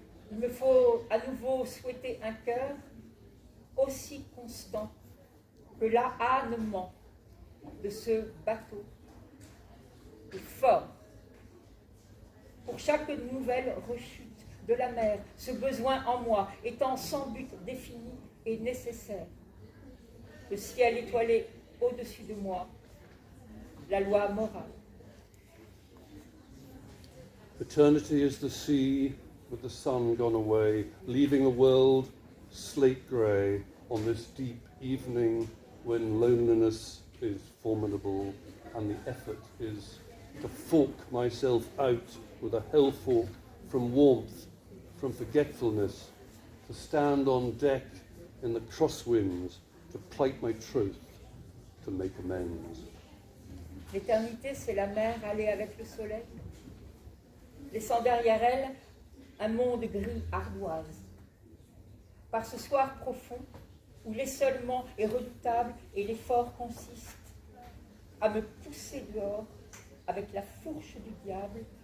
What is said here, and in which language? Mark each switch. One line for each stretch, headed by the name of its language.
French: Il me faut à nouveau souhaiter un cœur aussi constant que l'ânement de ce bateau, et fort. Pour chaque nouvelle rechute de la mer, ce besoin en moi étant sans but défini et nécessaire. Le ciel étoilé au-dessus de moi, la loi morale.
English: Eternity is the sea with the sun gone away, leaving the world slate grey on this deep evening when loneliness is formidable and the effort is to fork myself out with a hell fork from warmth, from forgetfulness, to stand on deck in the crosswinds, to plight my truth, to make amends.
French: L'éternité, c'est la mer allée avec le soleil, laissant derrière elle un monde gris ardoise. Par ce soir profond, où l'essolement est redoutable et l'effort consiste à me pousser dehors avec la fourche du diable